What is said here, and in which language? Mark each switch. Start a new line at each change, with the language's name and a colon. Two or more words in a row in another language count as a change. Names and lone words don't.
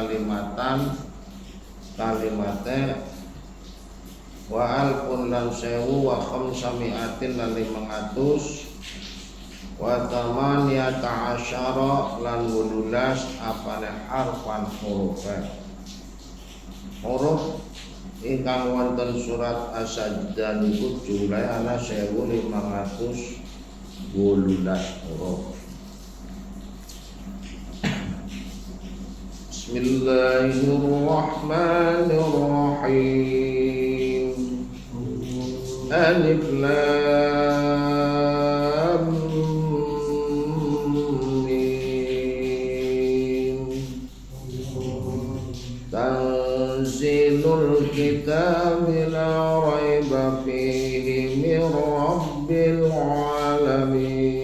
Javanese: kalimate
Arabic: وألف
Javanese: lan 1000
Arabic: وخمسمائة
Javanese: lan 500
Arabic: وثمانية عشر
Javanese: lan 18 apane harfan huruf ingkang wonten surat As-Sajdah niku jumlahe ana 1518 huruf.
Arabic: بسم الله الرحمن الرحيم. الم. تنزيل الكتاب لا ريب فيه من رب العالمين.